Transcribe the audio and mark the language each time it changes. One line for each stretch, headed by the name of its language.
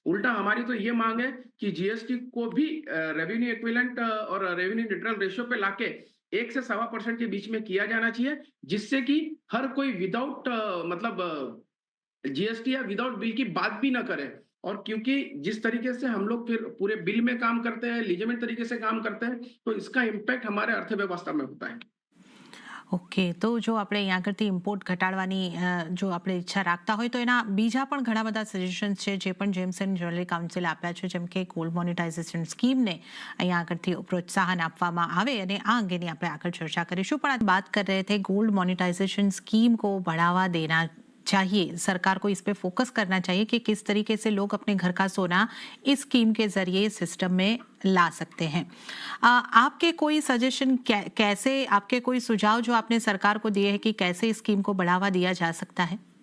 Hindi: उल्टा हमारी तो ये मांग है कि जीएसटी को भी रेवेन्यू इक्विवेलेंट और रेवेन्यू न्यूट्रल रेशियो पे लाके 1 से 1.25% के बीच में किया जाना चाहिए, जिससे कि हर कोई विदाउट मतलब जीएसटी या विदाउट बिल की बात भी ना करें। और क्योंकि जिस तरीके से हम लोग फिर पूरे बिल में काम करते हैं, लीजियमेंट तरीके से काम करते हैं, तो इसका इम्पैक्ट हमारे अर्थव्यवस्था में होता है।
Gujarati: ઓકે, તો જો આપણે અહીં આગળથી ઇમ્પોર્ટ ઘટાડવાની જો આપણે ઈચ્છા રાખતા હોય તો એના બીજા પણ ઘણા બધા સજેશન્સ છે જે પણ જેમ્સ એન્ડ જ્વેલરી કાઉન્સિલે આપ્યા છે, જેમ કે ગોલ્ડ મોનેટાઇઝેશન સ્કીમને અહીં આગળથી પ્રોત્સાહન આપવામાં આવે અને આ અંગેની આપણે આગળ ચર્ચા કરીશું. પણ આ
Hindi: बात कर रहे थे गोल्ड मोनेटाइजेशन स्कीम को बढ़ावा देना चाहिए, सरकार को इस पे फोकस करना चाहिए कि किस तरीके से लोग अपने घर का सोना इस स्कीम के जरिए सिस्टम में ला सकते हैं. आपके कोई सजेशन कैसे, आपके कोई सुझाव जो आपने सरकार को दिए हैं कि कैसे इस स्कीम को बढ़ावा दिया जा सकता है?